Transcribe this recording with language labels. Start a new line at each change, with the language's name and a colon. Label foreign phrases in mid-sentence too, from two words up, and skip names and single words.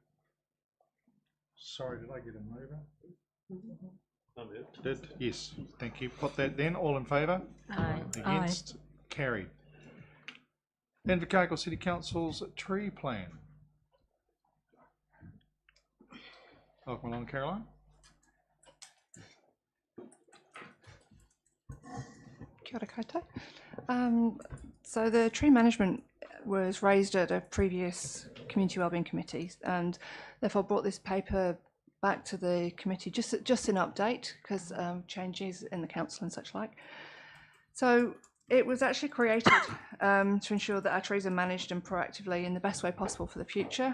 English: Sorry, did I get a mover? Did? Yes, thank you. Put that then. All in favour? Aye. Against? Carried. Invercargill City Council's tree plan. Welcome along, Caroline.
Māori: Kia ora koutou.
English: So the tree management was raised at a previous Community Wellbeing Committee, and therefore brought this paper back to the committee just an update because changes in the council and such like. So it was actually created to ensure that our trees are managed and proactively in the best way possible for the future.